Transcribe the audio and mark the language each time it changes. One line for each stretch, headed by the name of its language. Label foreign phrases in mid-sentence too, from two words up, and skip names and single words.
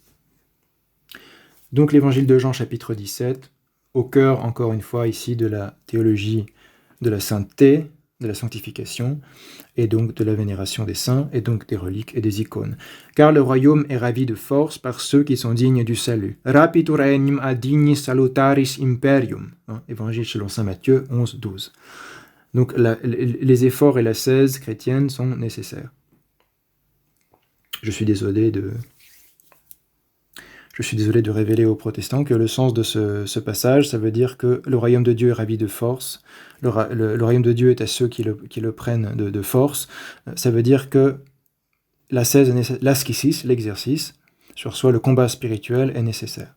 French: Donc l'évangile de Jean, chapitre 17, au cœur, encore une fois, ici, de la théologie de la sainteté, de la sanctification, et donc de la vénération des saints, et donc des reliques et des icônes. Car le royaume est ravi de force par ceux qui sont dignes du salut.
Latin: Rapitur regnum ad dignis salutaris imperium.
French: Évangile selon saint Matthieu 11, 12. Donc les efforts et l'ascèse chrétienne sont nécessaires. Je suis désolé de révéler aux protestants que le sens de ce passage, ça veut dire que le royaume de Dieu est ravi de force, le royaume de Dieu est à ceux qui le prennent de force, ça veut dire que l'ascésis, l'exercice, sur soi, le combat spirituel est nécessaire.